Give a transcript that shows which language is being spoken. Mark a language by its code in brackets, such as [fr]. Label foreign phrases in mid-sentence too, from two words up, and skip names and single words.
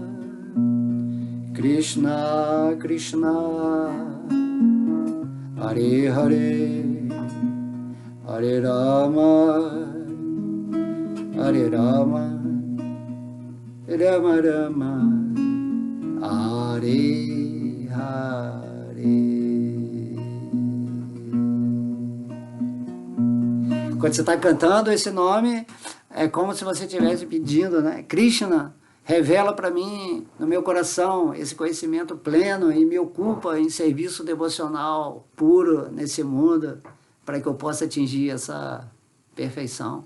[sa] Krishna Krishna, Hare Hare, Hare Rama, Hare Rama, Rama Rama, Hare Hare. [pt] Quando você está cantando esse nome, é como se você estivesse pedindo, né? Krishna, revela para mim, no meu coração, esse conhecimento pleno e me ocupa em serviço devocional puro nesse mundo, para que eu possa atingir essa perfeição.